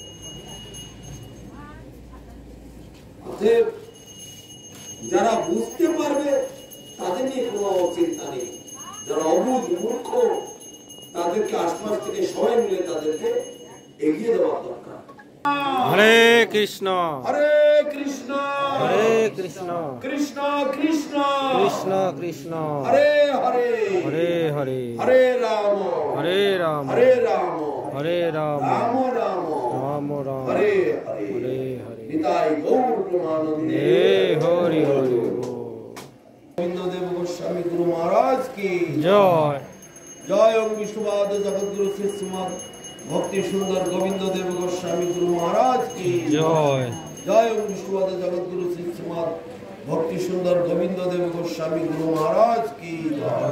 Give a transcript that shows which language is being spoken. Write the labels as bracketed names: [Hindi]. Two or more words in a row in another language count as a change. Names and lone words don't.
[Bangla] অতএব যারা বুঝতে পারবে তাদের নিয়ে কোনো চিন্তা নেই, যারা অবুঝ মূর্খ তাদেরকে আশপাশ থেকে সবাই মিলে তাদেরকে এগিয়ে দেওয়া দরকার। হরে কৃষ্ণ হরে কৃষ্ণ হরে কৃষ্ণ কৃষ্ণ কৃষ্ণ কৃষ্ণ কৃষ্ণ হরে হরে হরে হরে হরে রাম হরে রাম হরে রাম হরে রাম রাম রাম রাম রাম হরে হরে হরে হরে নিতাই গৌর প্রেমানন্দে হে হরি হরি গোবিন্দ দেব গোস্বামী গুরু মহারাজ কি জয়। জয় ওম বিষ্ণুপাদ জগৎগুরু শ্রী শ্রীমৎ ভক্তি সুন্দর গোবিন্দ দেব গোস্বামী গুরু মহারাজ কি জয়। জয় ওম বিষ্ণুপাদ জগৎগুরু শ্রী শ্রীমৎ ভক্তি সুন্দর গোবিন্দ দেব গোস্বামী গুরু মহারাজ কি জয়।